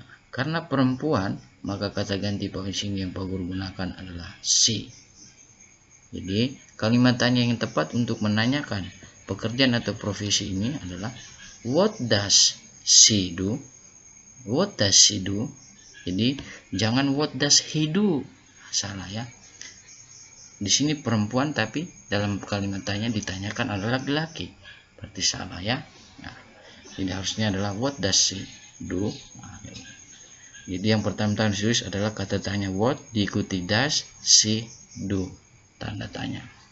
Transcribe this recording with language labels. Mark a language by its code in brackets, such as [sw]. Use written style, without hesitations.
[id] Karena perempuan, maka kata ganti posisi yang Pak Guru gunakan adalah she. Jadi kalimat tanya yang tepat untuk menanyakan pekerjaan atau profesi ini adalah [en] what does she do? What does she do? [id] Jadi jangan [en] what does he do. [id] Salah ya. Di sini perempuan tapi dalam kalimat tanya ditanyakan adalah laki-laki. Berarti salah ya. Nah, jadi harusnya adalah [en] what does she do? [id] Jadi yang pertama ditulis adalah kata tanya what diikuti [en] does she do, [id] tanda tanya.